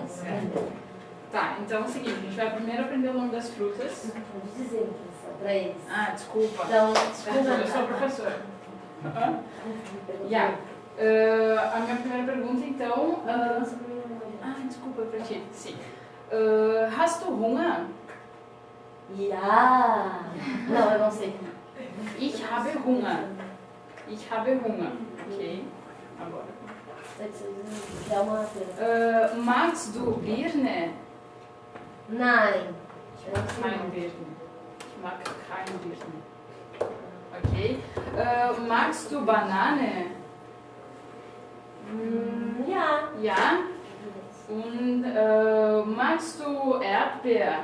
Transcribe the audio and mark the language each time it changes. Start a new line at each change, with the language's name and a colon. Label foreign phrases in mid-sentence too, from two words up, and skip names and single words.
Portuguese: Tá, então é o seguinte, a gente vai primeiro aprender o nome das frutas. Vamos dizer o que são para eles. Ah, desculpa. Então, Eu sou professora. Yeah. A minha primeira pergunta, então... desculpa, pra ti. Sim.
German: Hast du Hunger? Ja.
Portuguese: Não, eu não sei.
German: Ich habe Hunger. Ich habe Hunger.
Portuguese: Ok. Agora. É uma...
German: Magst du Birne? Nein. Kein Birne. Ich mag kein Birne. Ok. Magst du Banane? Ja. Ja. Und magst du Erdbeer?